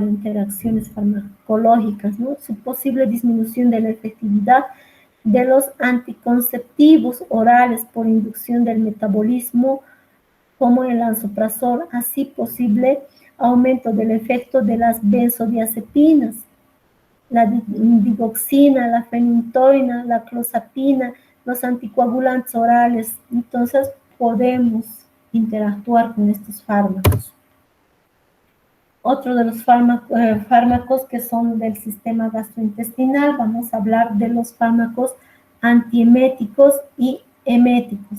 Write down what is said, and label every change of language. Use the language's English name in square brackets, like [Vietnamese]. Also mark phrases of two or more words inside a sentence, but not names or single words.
[Spanish] Interacciones farmacológicas, ¿no? Su posible disminución de la efectividad de los anticonceptivos orales por inducción del metabolismo, como el lansoprazol, así posible aumento del efecto de las benzodiazepinas, la digoxina, la fenitoína, la clozapina, los anticoagulantes orales. Entonces podemos interactuar con estos fármacos. Otro de los fármacos que son del sistema gastrointestinal, vamos a hablar de los fármacos antieméticos y eméticos.